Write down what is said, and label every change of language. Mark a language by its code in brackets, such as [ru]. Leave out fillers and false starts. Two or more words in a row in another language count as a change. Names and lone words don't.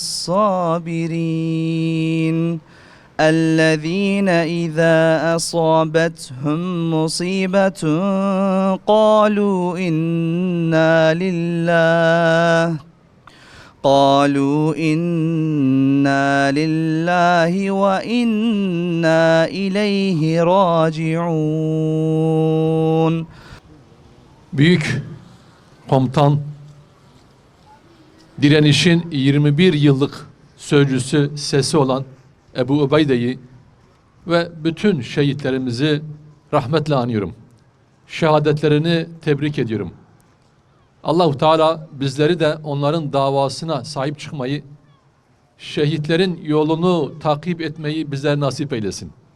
[ar] الصابرين الذين إذا أصابتهم مصيبة قالوا إنا لله وإنا إليه راجعون. [tr] Büyük komutan, direnişin 21 yıllık sözcüsü, sesi olan Ebu Ubeyde'yi ve bütün şehitlerimizi rahmetle anıyorum. Şehadetlerini tebrik ediyorum. Allah-u Teala bizleri de onların davasına sahip çıkmayı, şehitlerin yolunu takip etmeyi bizlere nasip eylesin.